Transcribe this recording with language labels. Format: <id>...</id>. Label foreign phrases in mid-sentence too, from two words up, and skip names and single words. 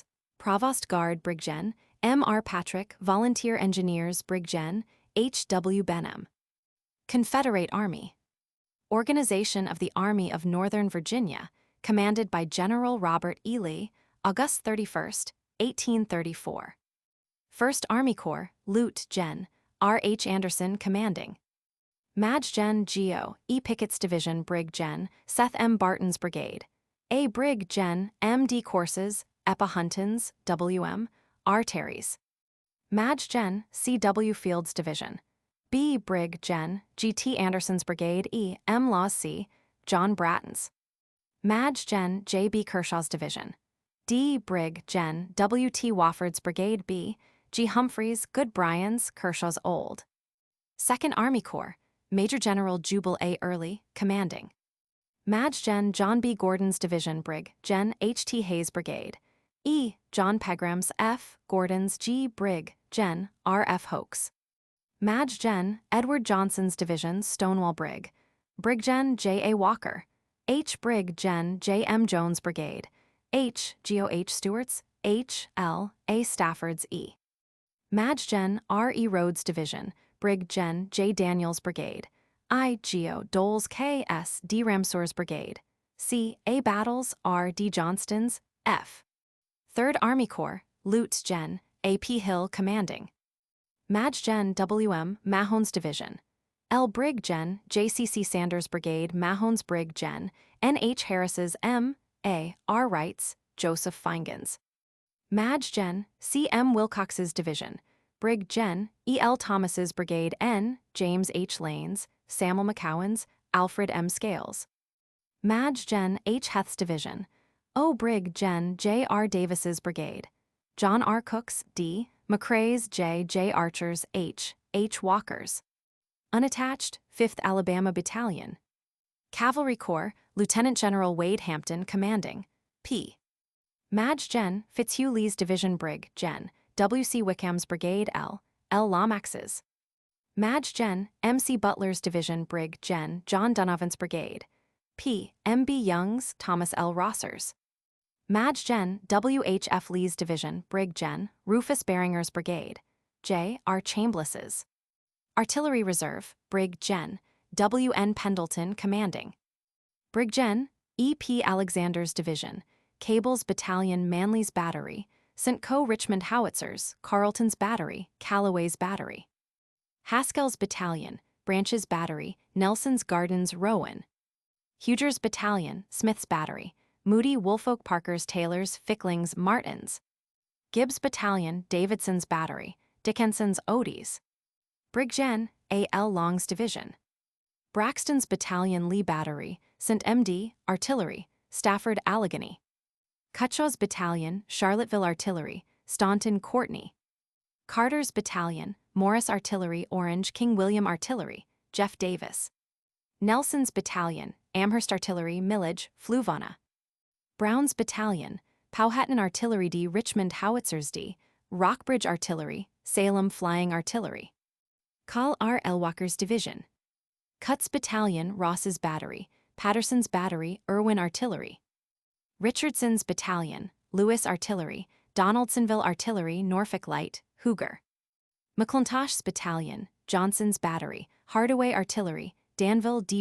<en>Provost Guard, Brig Gen. M. R. Patrick. Volunteer Engineers, Brig Gen. H. W. Benham. Confederate Army. Organization of the Army of Northern Virginia, commanded by General Robert E. Lee, August 31, 1834. 1st Army Corps, Lieut. Gen. R. H. Anderson, commanding. Maj. Gen. Geo. E. Pickett's Division, Brig Gen. Seth M. Barton's Brigade. A. Brig Gen. M. D. Courses, Epa Huntons, W. M. R. Terry's. Maj. Gen. C. W. Field's Division. B. Brig Gen. G. T. Anderson's Brigade. E. M. Laws C. John Bratton's. Maj. Gen. J. B. Kershaw's Division. D. Brig Gen. W. T. Wofford's Brigade. B. G. Humphreys, Good Bryan's, Kershaw's Old. 2nd Army Corps, Major General Jubal A. Early, commanding. Maj. Gen. John B. Gordon's Division. Brig Gen. H. T. Hayes' Brigade. E. John Pegram's. F. Gordon's. G. Brig Gen. R. F. Hoke's. Maj. Gen. Edward Johnson's Division, Stonewall Brig. Brig Gen. J. A. Walker. H. Brig Gen. J. M. Jones' Brigade. H. Geo. H. Stewart's. H. L. A. Stafford's. E. Maj. Gen. R. E. Rhodes' Division. Brig Gen. J. Daniels' Brigade. I. Geo. Doles K. S. D. Ramseur's Brigade. C. A. Battles R. D. Johnston's. F. 3rd Army Corps, Lieut. Gen. A. P. Hill, commanding. Maj. Gen. W. M. Mahone's Division. L. Brig Gen. J. C. C. Sanders' Brigade. Mahone's Brig Gen. N. H. Harris's. M. A. R. Wright's. Joseph Feingen's. Maj. Gen. C. M. Wilcox's Division. Brig Gen. E. L. Thomas's Brigade. N. James H. Lane's, Samuel McCowan's, Alfred M. Scales. Maj. Gen. H. Heth's Division. O. Brig Gen. J. R. Davis's Brigade. John R. Cook's. D. McCrae's. J. J. Archer's. H. H. Walker's. Unattached, 5th Alabama Battalion. Cavalry Corps, Lieutenant General Wade Hampton, commanding. P. Maj. Gen. Fitzhugh Lee's Division. Brig Gen. W. C. Wickham's Brigade. L. L. Lomax's. Maj. Gen. M. C. Butler's Division. Brig Gen. John Donovan's Brigade. P. M. B. Young's, Thomas L. Rosser's. Maj. Gen. W. H. F. Lee's Division. Brig Gen. Rufus Beringer's Brigade. J. R. Chambliss's. Artillery Reserve, Brig Gen. W. N. Pendleton, commanding. Brig Gen. E.P. Alexander's Division, Cable's Battalion, Manley's Battery, St. Co. Richmond Howitzers, Carleton's Battery, Callaway's Battery. Haskell's Battalion, Branch's Battery, Nelson's Gardens, Rowan. Huger's Battalion, Smith's Battery, Moody, Woolfolk, Parker's, Taylor's, Fickling's, Martin's. Gibbs Battalion, Davidson's Battery, Dickinson's, Odie's. Brigjen, A.L. Long's Division. Braxton's Battalion, Lee Battery, St. M.D., Artillery, Stafford, Allegheny. Cutshaw's Battalion, Charlottesville Artillery, Staunton, Courtney. Carter's Battalion, Morris Artillery, Orange, King William Artillery, Jeff Davis. Nelson's Battalion, Amherst Artillery, Millage, Fluvanna. Brown's Battalion, Powhatan Artillery D, Richmond Howitzers D, Rockbridge Artillery, Salem Flying Artillery. Call R. L. Walker's Division. Cutts Battalion, Ross's Battery, Patterson's Battery, Irwin Artillery. Richardson's Battalion, Lewis Artillery, Donaldsonville Artillery, Norfolk Light, Huger. McClintosh's Battalion, Johnson's Battery, Hardaway Artillery, Danville D.</en>